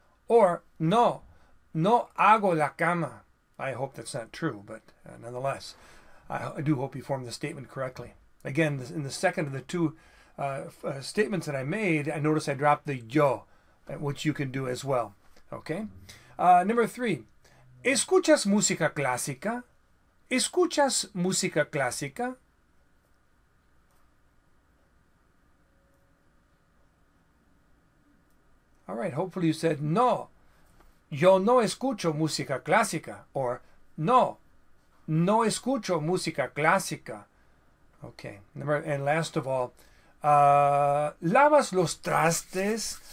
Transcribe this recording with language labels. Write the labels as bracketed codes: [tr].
[en] Or, [es] no, no hago la cama. [en] I hope that's not true, but nonetheless, I do hope you formed the statement correctly. Again, in the second of the two statements that I made, I noticed I dropped the yo, which you can do as well. Okay? Number 3. [es] ¿Escuchas música clásica? ¿Escuchas música clásica? [en] All right, hopefully you said no. [es] Yo no escucho música clásica. Or no, no escucho música clásica. [en] Okay, and last of all, [es] ¿lavas los trastes?